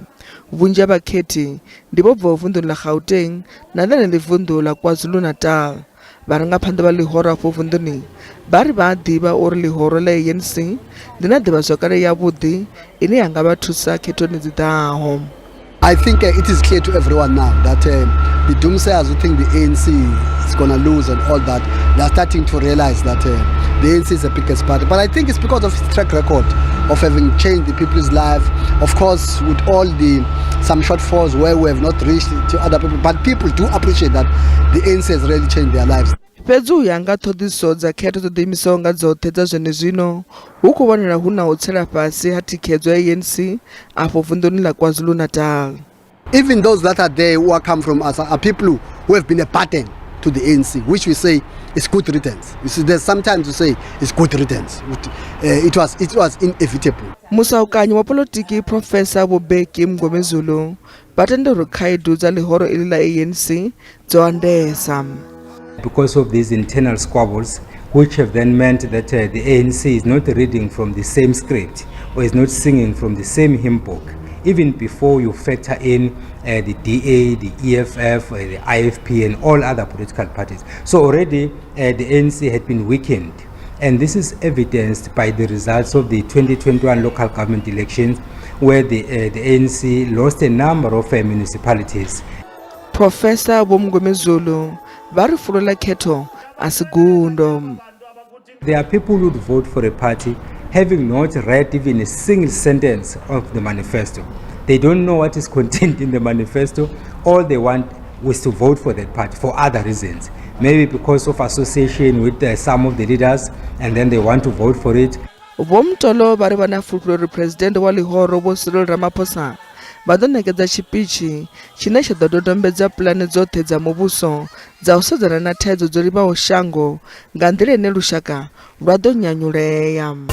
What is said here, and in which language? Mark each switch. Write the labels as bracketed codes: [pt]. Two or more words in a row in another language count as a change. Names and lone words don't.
[ve] Vhunzhi ha vhakhethi ndi vho bvaho vunḓuni ḽa Gauteng na ḽeneḽi vunḓu ḽa KwaZulu-Natal. Vharangaphanḓa vha ḽihoro afho vunḓuni vha ri vha a ḓivha uri ḽihoro ḽa ANC ḽi na ḓivhazwakale yavhuḓi ine ya nga vha thusa khethoni dzi ḓaho. [en] I think it is clear to everyone now that the doomsayers who think the ANC is going to lose and all that, they are starting to realize that the ANC is the biggest party. But I think it's because of its track record of having changed the people's life. Of course, with all some shortfalls where we have not reached to other people, but people do appreciate that the ANC has really changed their lives. Fhedzi u ya nga ṱhoḓisiso dza khetho dzo ḓiimisaho nga dzoṱhe dza zwenezwino hu khou vhonala hu na u tsela fhasi ha thikhedzo ya ANC afho vunḓuni ḽa KwaZulu-Natal. Even those that are there who come from us are people who have been a burden to the ANC, which we say is good riddance. You see, there's sometimes we say it's good riddance. It was inevitable. [ve] Musaukanyi wa polotiki Professor Bobeki Mngomezulu vha tenda uri khaedu dza ḽihoro iḽi ḽa ANC dzo andesa. [en] Because of these internal squabbles, which have then meant that the ANC is not reading from the same script or is not singing from the same hymn book, even before you factor in the DA, the EFF, the IFP and all other political parties. So already the ANC had been weakened, and this is evidenced by the results of the 2021 local government elections, where the ANC lost a number of municipalities. [ve] Professor Mngomezulu vari fulo khetho asigundo. [en] There are people who would vote for a party having not read even a single sentence of the manifesto. They don't know what is contained in the manifesto. All they want was to vote for that party for other reasons. Maybe because of association with some of the leaders, and then they want to vote for it. [ve] Vomtolo vari vana fulfulori president wa ḽihoro Vho Cyril Ramaphosa vha ḓo ṋekedza tshipichi tshine tsha ḓo dodombedza pulane dzoṱhe dza muvhuso dza u sedzana na thaidzo dzo livhaho shango nga nḓila ine lushaka lwa ḓo nyanyulea.